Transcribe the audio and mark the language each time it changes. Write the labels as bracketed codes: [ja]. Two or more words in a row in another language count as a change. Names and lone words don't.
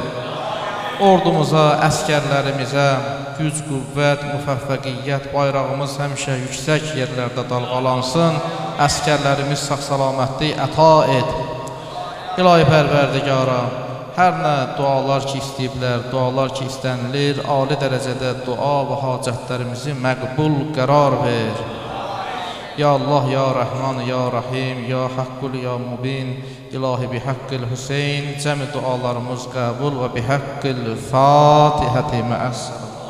[az] Ordumuza, əskərlərimizə güc, qüvvət, müvəffəqiyyət, bayrağımız həmişə yüksək yerlərdə dalğalansın, əskərlərimiz sağ-salamətllik əta et. İlahi Pərverdigara, hər nə dualar ki istəyiblər, dualar ki istənilir, ali dərəcədə dua və hacətlərimizi məqbul qərar ver. [ar] يا الله، يا رحمن، يا رحيم، يا حق، يا مبين, [az] İlahi [ar] بحق الحسين, [az] cəmi dualarımız qəbul və [ar] بحق الفاتحة مع السلام.